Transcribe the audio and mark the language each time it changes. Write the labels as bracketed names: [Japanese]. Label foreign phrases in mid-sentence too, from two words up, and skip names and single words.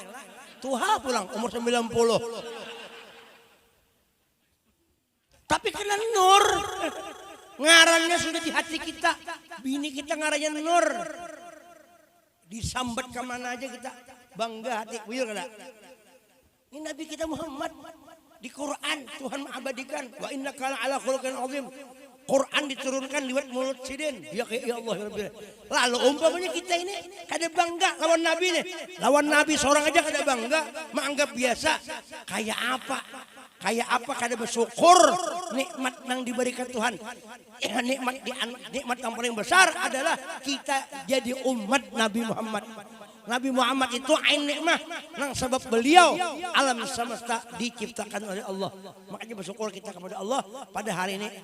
[Banjar] Tuha pulang umur 90. Tapi kena Nur. Ngarannya sudah di hati kita. Bini kita ngarannya Nur. Disambat kemana aja kita. Bangga hati. Buyur kada? Ini Nabi kita Muhammad. [Indonesian] Di Quran Tuhan mengabadikan. [Arabic] Wa innaka ala khuluqin azim. [Banjar] Quran diturunkan lewat mulut sidin. [Arabic] Ya Allah ya Rabbi. [Banjar] Lalu umpamanya kita ini kada bangga lawan Nabi nih. Lawan Nabi seorang aja kada bangga, menganggap biasa. [Indonesian] Kayak apa? Kayak apa kada bersyukur nikmat yang diberikan Tuhan. Nikmat yang paling besar adalah kita jadi umat Nabi Muhammad. Nabi Muhammad itu [Arabic] ain nikmah [Indonesian] nang sebab beliau alam semesta diciptakan oleh Allah. Makanya bersyukur kita kepada Allah pada hari ini.